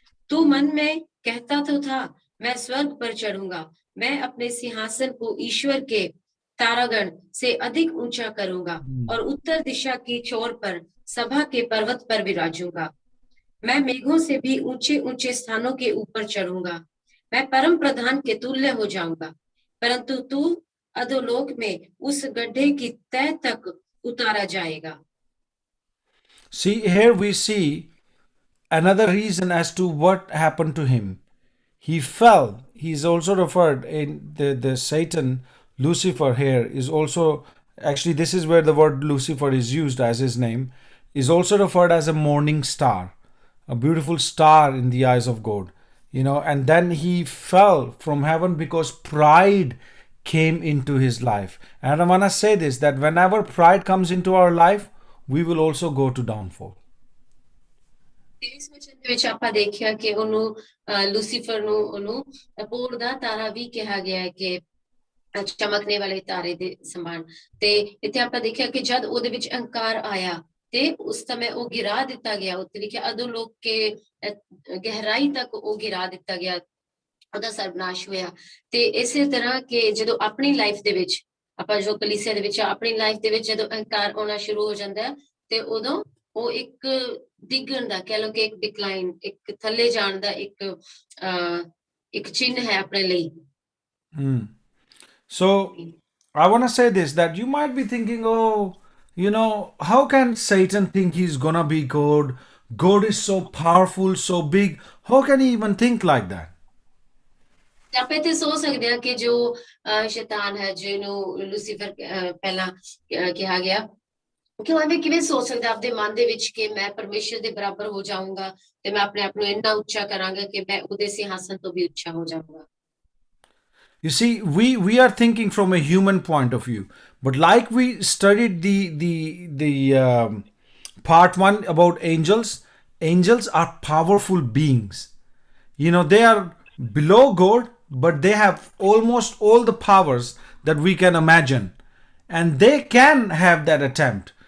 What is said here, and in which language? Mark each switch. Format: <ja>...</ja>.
<hi>तू मन में कहता तो था, मैं स्वर्ग पर चढ़ूंगा, मैं अपने सिंहासन को ईश्वर के तारागण से अधिक ऊंचा करूंगा और उत्तर दिशा की छोर पर सभा के पर्वत पर विराजूंगा. मैं मेघों से भी ऊंचे ऊंचे स्थानों के ऊपर चढ़ूंगा, मैं परम प्रधान के तुल्य हो जाऊंगा. परंतु तू अधोलोक में उस गड्ढे की तह तक उतारा जाएगा.</hi> <en>See, here we see another reason as to what happened to him. He fell. He is also referred in the Satan, Lucifer here is also, actually this is where the word Lucifer is used as his name, is also referred as a morning star, a beautiful star in the eyes of God. And then he fell from heaven because pride came into his life. And I want to say this, that whenever pride comes into our life, we will also go to downfall.</en> <pa>ਇਸ ਵਚਨ ਦੇ ਵਿੱਚ ਆਪਾਂ ਦੇਖਿਆ ਕਿ ਉਹਨੂੰ Lucifer ਨੂੰ ਉਹਨੂੰ ਭੋਰ ਦਾ ਤਾਰਾ ਵੀ ਕਿਹਾ ਗਿਆ ਹੈ ਕਿ ਚਮਕਣੇ ਵਾਲੇ ਤਾਰੇ ਦੇ ਸਮਾਨ. ਤੇ ਇੱਥੇ ਆਪਾਂ ਦੇਖਿਆ ਕਿ ਜਦ ਉਹਦੇ ਵਿੱਚ ਅਹੰਕਾਰ ਆਇਆ ਤੇ ਉਸ ਸਮੇਂ ਉਹ ਗਿਰਾ ਦਿੱਤਾ ਗਿਆ. ਉੱਤੇ ਲਿਖਿਆ ਅਧੋਲੋਕ ਕੇ ਗਹਿਰਾਈ ਤੱਕ ਉਹ ਗਿਰਾ ਦਿੱਤਾ ਗਿਆ, ਉਹਦਾ ਸਰਵਨਾਸ਼ ਹੋਇਆ. ਤੇ ਇਸੇ ਤਰ੍ਹਾਂ ਕਿ ਜਦੋਂ ਆਪਣੀ ਲਾਈਫ ਦੇ ਵਿੱਚ ਆਪਾਂ ਜੋ ਕਲੀਸਿਆ ਦੇ ਵਿੱਚ ਆਪਣੀ ਲਾਈਫ ਦੇ ਵਿੱਚ ਜਦੋਂ ਅਹੰਕਾਰ ਆਉਣਾ ਸ਼ੁਰੂ ਹੋ ਜਾਂਦਾ ਹੈ ਤੇ ਉਦੋਂ ਉਹ ਇੱਕ ਡਿੱਗਣ ਦਾ, ਕਹਿ ਲਓ ਕਿ ਇੱਕ ਡਿਕਲਾਈਨ, ਇੱਕ ਥੱਲੇ ਜਾਣ ਦਾ ਇੱਕ ਚਿੰਨ੍ਹ ਹੈ ਆਪਣੇ ਲਈ.</pa> <en>So I want to say this, that you might be thinking, how can Satan think he's gonna be God? God is so powerful, so big. How can he even think like that?</en> <pa>ਆਪਾਂ ਇੱਥੇ ਸੋਚ ਸਕਦੇ ਹਾਂ ਕਿ ਜੋ ਸ਼ੈਤਾਨ ਹੈ, ਜਿਹਨੂੰ ਲੂਸੀਫਰ ਪਹਿਲਾਂ ਕਿਹਾ ਗਿਆ, ਕਿ ਉਹ ਐਵੇਂ ਕਿਵੇਂ ਸੋਚ ਸਕਦਾ ਆਪਦੇ ਮਨ ਦੇ ਵਿੱਚ ਕਿ ਮੈਂ ਪਰਮੇਸ਼ਰ ਦੇ ਬਰਾਬਰ ਹੋ ਜਾਊਂਗਾ ਤੇ ਮੈਂ ਆਪਣੇ ਆਪ ਨੂੰ ਇੰਨਾ ਉੱਚਾ ਕਰਾਂਗਾ ਕਿ ਮੈਂ ਉਹਦੇ ਸਿੰਹਾਸਨ ਤੋਂ ਵੀ ਉੱਚਾ ਹੋ ਜਾਊਂਗਾ.</pa> <en>You see, we are thinking from a human point of view, but like we studied the part 1 about angels. Angels are powerful beings. They are below God, but they have almost all the powers that we can imagine, and they can have that attempt.</en>